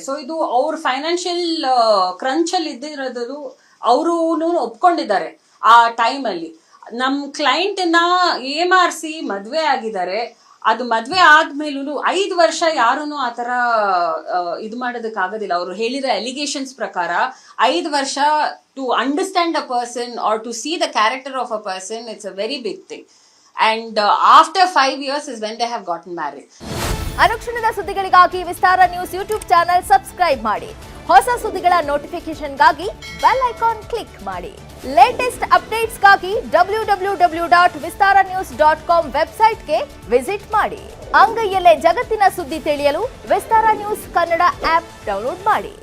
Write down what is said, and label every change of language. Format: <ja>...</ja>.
<kn>So ಇದು ಅವ್ರ financial crunch ಅಲ್ಲಿ ಇದ್ದಿರೋದು ಅವರು ಒಪ್ಕೊಂಡಿದ್ದಾರೆ. ಆ ಟೈಮ್ ಅಲ್ಲಿ ನಮ್ ಕ್ಲೈಂಟ್ ನ ಏಮಾರ್ಸಿ ಮದ್ವೆ ಆಗಿದ್ದಾರೆ. ಅದು ಮದ್ವೆ ಆದ್ಮೇಲೂ 5 ವರ್ಷ ಯಾರೂನು ಆತರ ಇದು ಮಾಡೋದಕ್ಕೆ ಆಗೋದಿಲ್ಲ. ಅವರು ಹೇಳಿರೋ ಅಲಿಗೇಷನ್ಸ್ ಪ್ರಕಾರ 5 ವರ್ಷ</kn> <en>to understand a person or to see the character of a person, it's a very big thing. And after 5 years is when they have gotten married.</en> <kn>ಅನುಕ್ಷಣದ ಸುದ್ದಿಗಳಿಗಾಗಿ ವಿಸ್ತಾರ ನ್ಯೂಸ್ ಯೂಟ್ಯೂಬ್ ಚಾನೆಲ್ ಸಬ್ಸ್ಕ್ರೈಬ್ ಮಾಡಿ. ಹೊಸ ಸುದ್ದಿಗಳ ನೋಟಿಫಿಕೇಶನ್ಗಾಗಿ bell icon click ಮಾಡಿ. Latest ಅಪ್ಡೇಟ್ಸ್ಗಾಗಿ www.vistaranews.com ವೆಬ್ಸೈಟ್ಗೆ visit ಮಾಡಿ. ಅಂಗೈಯಲ್ಲೇ ಜಗತ್ತಿನ ಸುದ್ದಿ ತಿಳಿಯಲು ವಿಸ್ತಾರ ನ್ಯೂಸ್ ಕನ್ನಡ ಆಪ್ ಡೌನ್ಲೋಡ್ ಮಾಡಿ.</kn>